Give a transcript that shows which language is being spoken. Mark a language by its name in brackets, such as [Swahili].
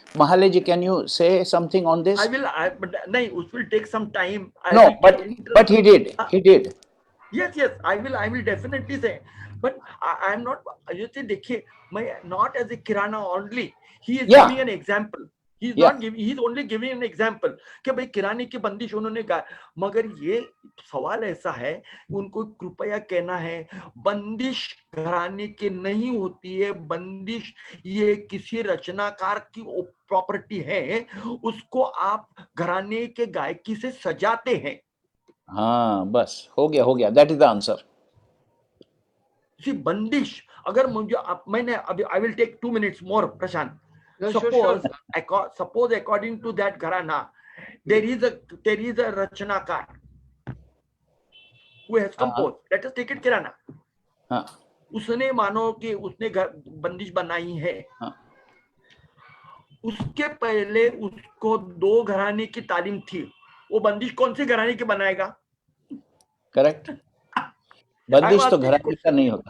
[English] Mahale ji, can you say something on this? it will take some time. But he did. Yes, I will definitely say. But I am not, you see, [Hindi] देखिए, मैं [English] not as a Kirana only. He is giving an example. He's not giving, he's only giving an example [Hindi] कि भाई किराने की बंदिश उन्होंने गाया, मगर ये सवाल ऐसा है, उनको कृपया कहना है बंदिश घराने की नहीं होती है, बंदिश ये किसी रचनाकार की प्रॉपर्टी है, उसको आप घराने के गायकी से सजाते हैं। हाँ बस हो गया, [English] That is the answer. [Hindi] बंदिश अगर मुझे मैंने अभी [English] I will take 2 minutes more [Hindi] Prashant. [English] Yeah, Suppose according to that gharana, there is a rachanakar who has composed. Let us take it kirana. [Hindi] उसने मानो कि उसने बंदिश बनाई है, उसके पहले उसको 2 घराने की तालीम थी, वो बंदिश कौन से घराने की बनाएगा? करेक्ट, बंदिश तो घराने का नहीं होता।